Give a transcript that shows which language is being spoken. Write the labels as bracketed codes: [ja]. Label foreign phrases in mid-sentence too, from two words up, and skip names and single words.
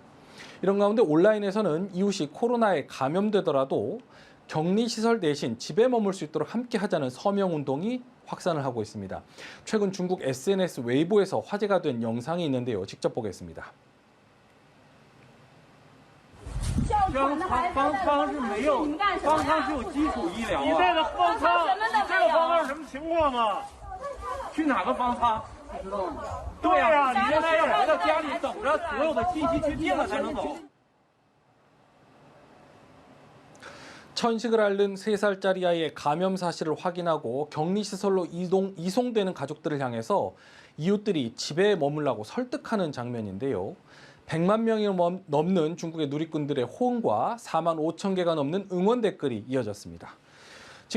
[ko] 이런 가운데 온라인에서는 이웃이 코로나에 감염되더라도 격리시설 대신 집에 머물 수 있도록 함께 하자는 서명운동이 확산을 하고 있습니다. 최근 중국 SNS 웨이보에서 화제가 된 영상이 있는데요. 직접 보겠습니다. [zh] 方舱是没有，方舱是有基础医疗啊。你这个方舱，你这个方舱什么情况啊？去哪个方舱？不知道吗？对呀，你现在要回到家里等着所有的信息去定了才能走。 [ko] 천식을 앓는 3살짜리 아이의 감염 사실을 확인하고 격리시설로 이송되는 가족들을 향해서 이웃들이 집에 머물라고 설득하는 장면인데요. 100만 명이 넘는 중국의 누리꾼들의 호응과 4만 5천 개가 넘는 응원 댓글이 이어졌습니다.